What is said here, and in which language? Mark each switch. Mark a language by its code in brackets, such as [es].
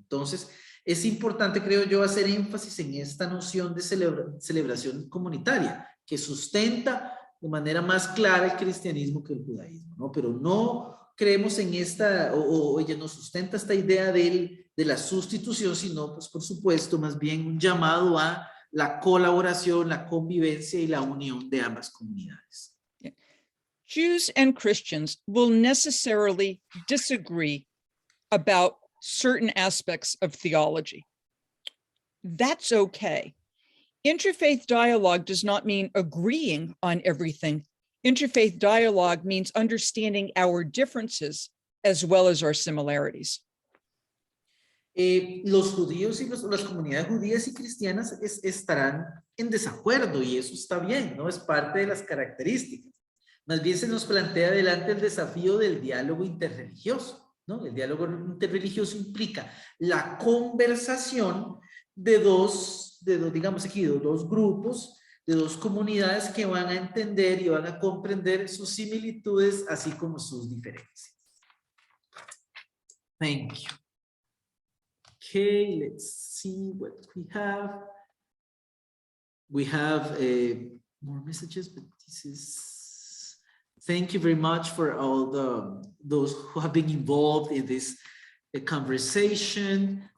[es] Entonces, es importante, creo yo, hacer énfasis en esta noción de celebración comunitaria, que sustenta de manera más clara el cristianismo que el judaísmo, ¿no? Pero no creemos en esta, o ella no sustenta esta idea de la sustitución, sino, pues, por supuesto, más bien un llamado a la colaboración, la convivencia y la unión de ambas comunidades. [en] Jews and Christians will necessarily disagree about certain aspects of theology. That's okay. Interfaith dialogue does not mean agreeing on everything. Interfaith dialogue means understanding our differences as well as our similarities. [es] Los judíos y las comunidades judías y cristianas estarán en desacuerdo, y eso está bien, ¿no? Es parte de las características. Más bien se nos plantea adelante el desafío del diálogo interreligioso, ¿no? El diálogo interreligioso implica la conversación de dos grupos, de dos comunidades que van a entender y van a comprender sus similitudes, así como sus diferencias. [en] Thank you. Okay, let's see what we have. We have more messages, but this is... Thank you very much for all those who have been involved in this conversation.